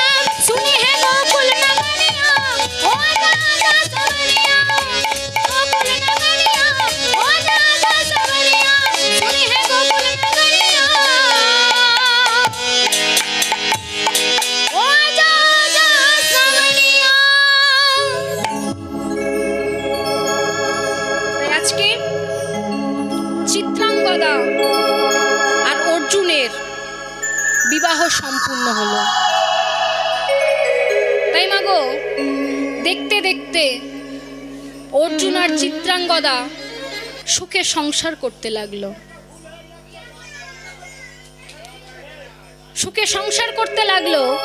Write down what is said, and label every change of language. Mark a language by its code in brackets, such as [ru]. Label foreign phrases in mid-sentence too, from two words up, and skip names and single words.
[hi] सुनी है गोकुल नगरिया, आजा आजा सवरिया। गोकुल नगरिया, आजा आजा सवरिया। सुनी है गोकुल नगरिया, आजा आजा सवरिया। [bn] তাই আজকে চিত্রাঙ্গদা আর অর্জুনের বিবাহ সম্পূর্ণ হলো। তাই মাগো, দেখতে দেখতে অর্জুন আর চিত্রাঙ্গদা সুখে সংসার করতে লাগলো, সুখে সংসার করতে লাগলো।